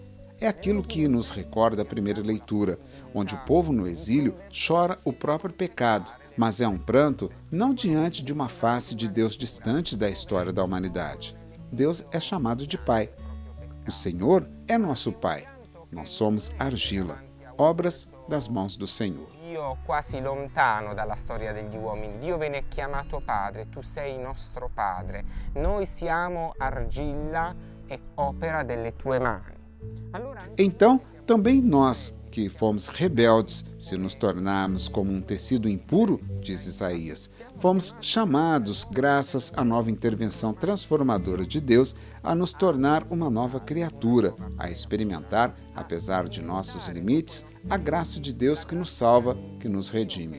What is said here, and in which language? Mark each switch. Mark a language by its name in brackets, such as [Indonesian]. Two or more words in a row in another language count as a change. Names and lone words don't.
[Portuguese] É aquilo que nos recorda a primeira leitura, onde o povo no exílio chora o próprio pecado, mas é um pranto não diante de uma face de Deus distante da história da humanidade. Deus é chamado de Pai. O Senhor é nosso Pai. Nós somos argila, obras das mãos do Senhor. [Italian] Dio quasi lontano dalla storia degli uomini, Dio viene chiamato Padre, tu sei nostro Padre, noi siamo argilla e opera delle tue mani. [Portuguese] Então, também nós, que fomos rebeldes, se nos tornarmos como um tecido impuro, diz Isaías, fomos chamados, graças à nova intervenção transformadora de Deus, a nos tornar uma nova criatura, a experimentar, apesar de nossos limites, a graça de Deus que nos salva, que nos redime.